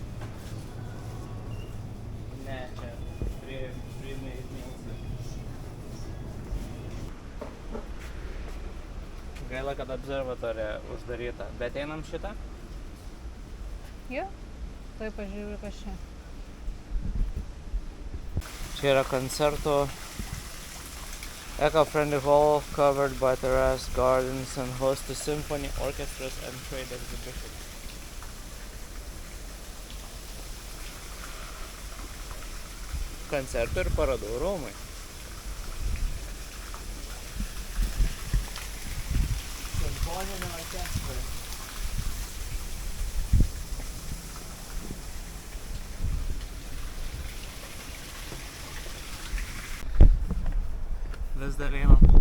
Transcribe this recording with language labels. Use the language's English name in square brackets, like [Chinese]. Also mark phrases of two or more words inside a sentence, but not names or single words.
[Lithuanian] Ne, čia prie Milsų. Gaila, kad observatorija uždaryta. Bet einam šitą? Jo? Tuoj pažiūrėjau, kas čia. Čia yra koncertų [English] eco-friendly hall covered by terrace gardens and host to symphony orchestras and trade exhibitions. [Lithuanian] Koncertų ir parodų rūmai. Simfoninio orkestro. Vis dar einam.